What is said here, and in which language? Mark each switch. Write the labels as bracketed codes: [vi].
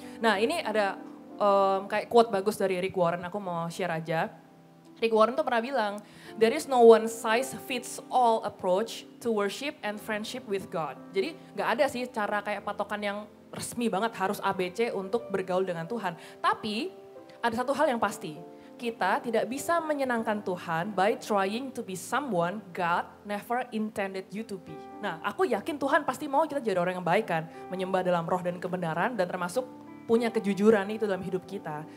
[id] Nah ini ada kayak quote bagus dari Rick Warren, aku mau share aja. [en] Rick Warren [id] tuh pernah bilang, [en] there is no one size fits all approach to worship and friendship with God. [id] Jadi nggak ada sih cara kayak patokan yang resmi banget harus ABC untuk bergaul dengan Tuhan. Tapi ada satu hal yang pasti, kita tidak bisa menyenangkan Tuhan [en] by trying to be someone God never intended you to be. [id] Nah, aku yakin Tuhan pasti mau kita jadi orang yang baik kan, menyembah dalam roh dan kebenaran dan termasuk punya kejujuran itu dalam hidup kita.